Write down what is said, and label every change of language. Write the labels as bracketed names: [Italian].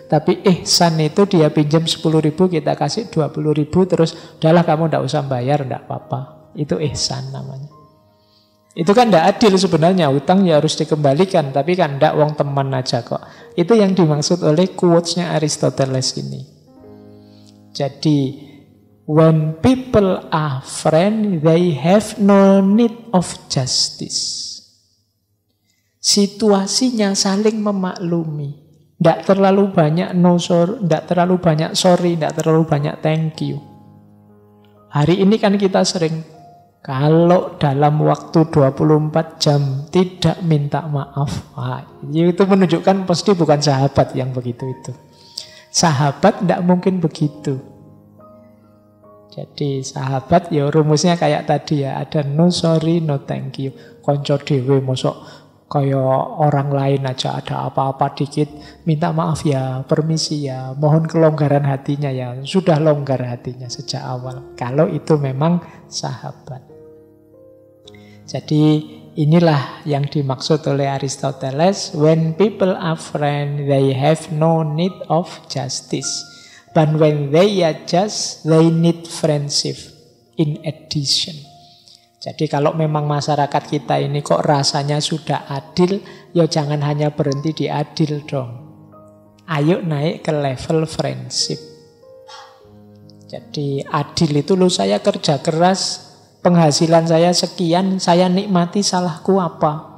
[Indonesian] Tapi ihsan itu dia pinjam 10.000 kita kasih 20.000, terus udahlah kamu tidak usah bayar, tidak apa-apa. Itu ihsan namanya. Itu kan tidak adil sebenarnya, utang ya harus dikembalikan, tapi kan tidak, wong teman aja kok. Itu yang dimaksud oleh quotes-nya Aristoteles ini. [English] Jadi when people are friends, they have no need of justice. [Indonesian] Situasinya saling memaklumi. Tidak terlalu banyak [English] no sorry, [Indonesian] tidak terlalu banyak sorry, tidak terlalu banyak thank you. Hari ini kan kita sering, kalau dalam waktu 24 jam tidak minta maaf, itu menunjukkan pasti bukan sahabat yang begitu itu. Sahabat tidak mungkin begitu. Jadi sahabat ya rumusnya kayak tadi ya, ada [English] no sorry, no thank you. [Javanese] Konco dewe mosok [Indonesian] kayak orang lain aja ada apa-apa dikit minta maaf ya, permisi ya, mohon kelonggaran hatinya ya. Sudah longgar hatinya sejak awal. Kalau itu memang sahabat. Jadi inilah yang dimaksud oleh Aristoteles, [English] when people are friends, they have no need of justice. But when they are just, they need friendship in addition. [Indonesian] Jadi kalau memang masyarakat kita ini kok rasanya sudah adil, ya jangan hanya berhenti di adil dong. Ayo naik ke level friendship. Jadi adil itu loh, saya kerja keras, penghasilan saya sekian, saya nikmati, salahku apa?